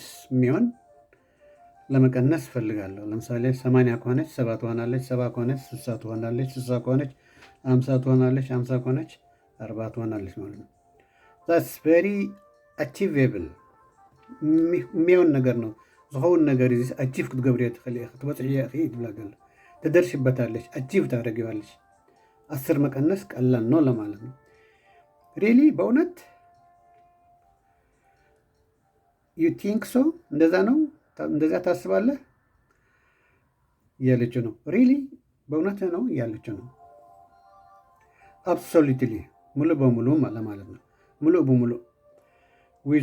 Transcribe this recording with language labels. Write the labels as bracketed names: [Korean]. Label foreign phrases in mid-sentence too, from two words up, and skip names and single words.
[Amharic] የሚሆን ለመቀነስ እፈልጋለሁ። ለምሳሌ 80 ከሆነች 7 ትሆናለች፣ 70 ከሆነች 60 ትሆናለች፣ 60 ከሆነች 50 ትሆናለች፣ 50 ከሆነች 40 ትሆናለች ማለት ነው። [English] that's very achievable፣ [Amharic] የሚሆን ነገር ነው። [Tigrinya] ዝኸውን ነገር እዚ ኣቺፍ ክትገብርዮ ትኽእል ኢኻ ክትበፅዕዮ ኢኺ ትብላ [Amharic] ገለ ትደርሽበታለች ኣቺፍ ታደርጊዋለች 10 መቀነስ ቀላል ነው ለማለት ነው ሪሊ በእውነት [English] you think so [Amharic] እንደዛ ነው እንደዛ ታስባለህ እያለች ነው ሪሊ በእውነት ነው እያለች ነው አብሶሉትሊ ሙሉ በሙሉ ለማለት ነው ሙሉ በሙሉ ዊዝ